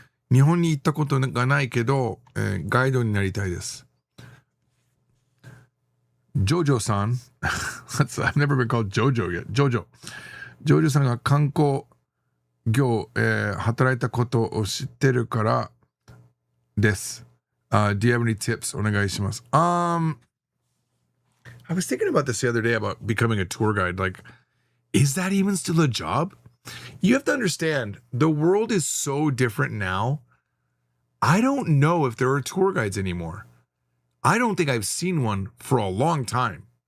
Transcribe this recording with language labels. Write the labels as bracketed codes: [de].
[ja] 日本に行ったことがないけど、ガイドになりたいです。 [en] Jojo さん I've never been called Jojo yet. [ja] Jojo さんが観光業、働いたことを知ってるからです。 [en] Do you have any tips? [ja] お願いします。 [en] I was thinking about this the other day about becoming a tour guide. Like, is that even still a job? You have to understand, the world is so different now. I don't know if there are tour guides anymore. I don't think I've seen one for a long time.